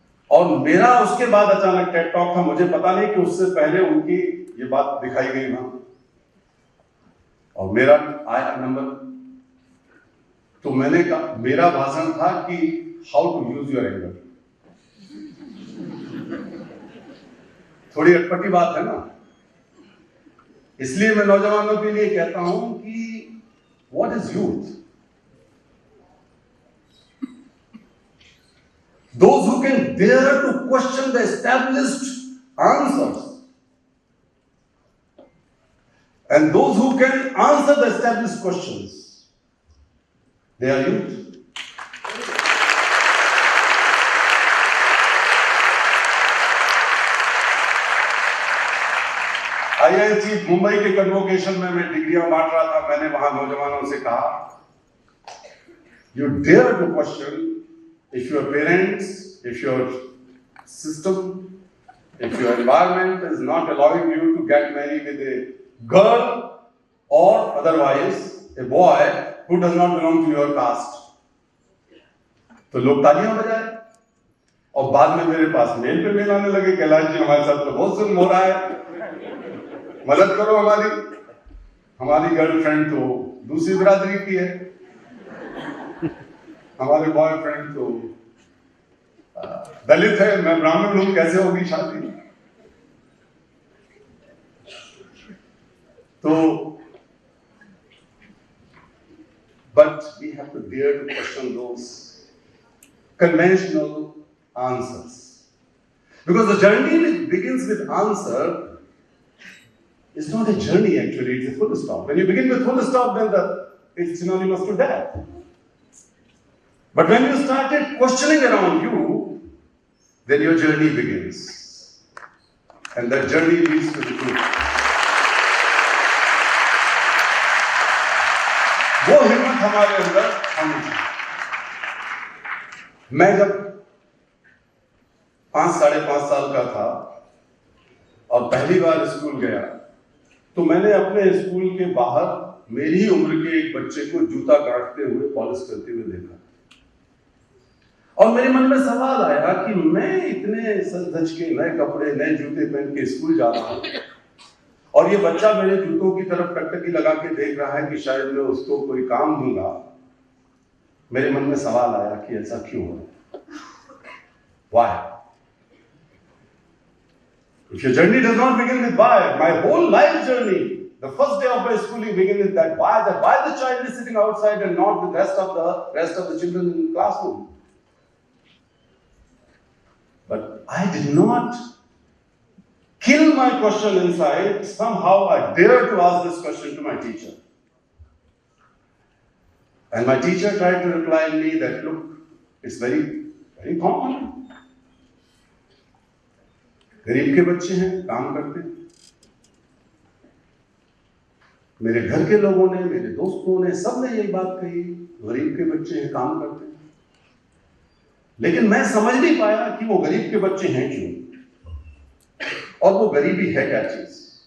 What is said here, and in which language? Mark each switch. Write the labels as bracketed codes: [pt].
[hi] और मेरा उसके बाद अचानक टेड टॉक था, मुझे पता नहीं कि उससे पहले उनकी ये बात दिखाई गई ना, और मेरा आया नंबर, तो मैंने कहा, मेरा भाषण था कि [en] How to use your anger. [hi] थोड़ी अटपटी बात है ना, इसलिए मैं नौजवानों के लिए कहता हूं कि [en] What is youth? Those who can dare to question the established answers, and those who can answer the established questions, they are youth. [hi] IIT Mumbai के कन्वोकेशन में मैं डिग्रियां बांट रहा था, मैंने वहां नौजवानों से कहा, [en] you dare to question if your parents, if your system, if your environment is not allowing you to get married with a girl or otherwise a boy who does not belong to your caste. [hi] तो लोग तालियां बजाए, और बाद में मेरे पास mail पे mail आने लगे, कैलाश जी हमारे साथ तो बहुत जुल्म हो रहा है, मदद करो हमारी गर्लफ्रेंड तो दूसरी बिरादरी की है, हमारे बॉयफ्रेंड तो दलित है, मैं ब्राह्मण हूं, कैसे होगी शादी? [en] तो but we have to dare to question those conventional answers, because the journey which begins with answer is not a journey, actually it's a full stop. When you begin with full stop, then it's synonymous to death. But when you started questioning around you, then your journey begins, and that journey leads to the truth. [hi] वो हिम्मत हमारे अंदर होनी चाहिए। मैं जब 5-5.5 साल का था और पहली बार स्कूल गया, तो मैंने अपने स्कूल के बाहर मेरी ही उम्र के एक बच्चे को जूता काटते हुए, पॉलिश करते हुए देखा, और मेरे मन में सवाल आया कि मैं इतने सज धज के नए कपड़े, नए जूते पहन के स्कूल जा रहा हूं, और ये बच्चा मेरे जूतों की तरफ टकटकी लगा के देख रहा है कि शायद मैं उसको कोई काम दूंगा। मेरे मन में सवाल आया कि ऐसा क्यों है? [en] Why? If your journey does not begin with why, my whole life journey, the first day of my schooling begins with that why the child is sitting outside and not the rest of the children in the classroom. But I did not kill my question inside. Somehow I dared to ask this question to my teacher. And my teacher tried to reply me that, look, it's very, very common. [hi] गरीब के बच्चे हैं, काम करते हैं। मेरे घर के लोगों ने, मेरे दोस्तों ने, सब ने यही बात कही, गरीब के बच्चे हैं, काम करते हैं। लेकिन मैं समझ नहीं पाया कि वो गरीब के बच्चे हैं क्यों, और वो गरीबी है क्या चीज।